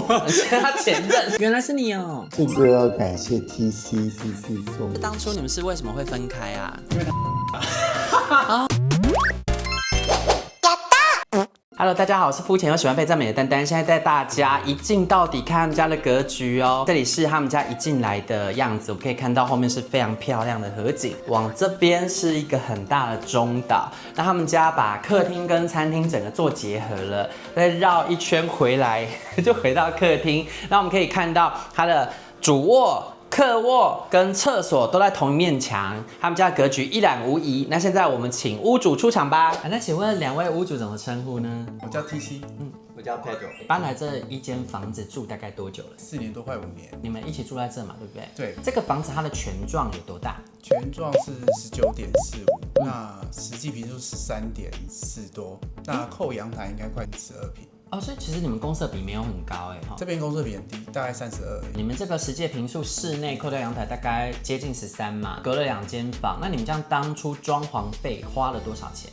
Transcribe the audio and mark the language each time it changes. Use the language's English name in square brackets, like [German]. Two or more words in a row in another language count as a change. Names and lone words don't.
[Chinese] 他前任，原來是你哦。这個要感謝 TC 做。當初你們是為什麼會分開啊？因為他 Hello， 大家好，我是膚淺又喜歡被讚美的丹丹。現在帶大家一進到底看他們家的格局哦。這裡是他們家一進來的樣子，我們可以看到後面是非常漂亮的河景，往這邊是一個很大的中島。那他們家把客廳跟餐廳整個做結合了，再繞一圈回來就回到客廳。那我們可以看到它的主臥、客臥跟廁所都在同一面牆，他們家的格局一覽無遺。那現在我們請屋主出場吧。那請問2位屋主怎麼稱呼呢？我叫 TC， 我叫 Pedro。搬来這一間房子住大概多久了？4年多，快5年。你們一起住在這嘛，对不对？對。這個房子它的權狀有多大？權狀是19.45，那實際坪數13.4多，那扣陽台應該快12坪。哦，所以其實你們公設比沒有很高哎，這邊公設比很低，大概32而已。你們這個實際坪數室內扣掉陽台大概接近13嘛，隔了2間房，那你們這樣當初裝潢費花了多少錢？